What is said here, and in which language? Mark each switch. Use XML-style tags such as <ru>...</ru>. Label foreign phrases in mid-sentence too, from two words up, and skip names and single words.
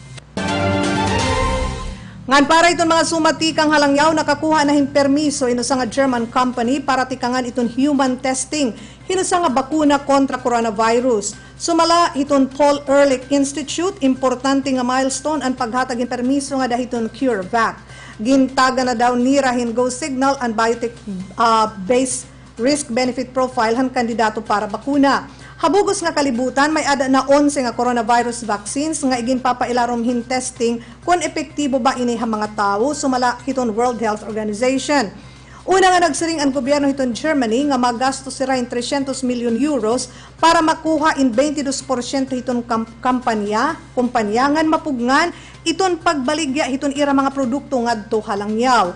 <war>Ngan para iton mga sumatikang halangyaw nakakuha na hin permiso inusa nga German company para tikangan iton</war> <en>human testing</en> <war>hinusa nga bakuna kontra coronavirus. Sumala iton Paul Ehrlich Institute, importante nga milestone ang paghatag ng permiso nga dahiton CureVac. Gintaga na daw nirahin</war> <en>go signal</en> <war>and</war> <en>biotech based risk-benefit profile</en> <war>han kandidato para bakuna. Habugos nga kalibutan, may ada na 11 nga coronavirus vaccines nga igin papailarom hin testing kung epektibo ba ini ha mga tao, sumala hiton World Health Organization. Una nga nagsiring ang gobyerno hiton Germany nga magastos sira in 300 million euros para makuha in 22% hiton kumpanya ngan mapugngan iton pagbaligya hiton ira mga produkto ngadto halangyaw.</war>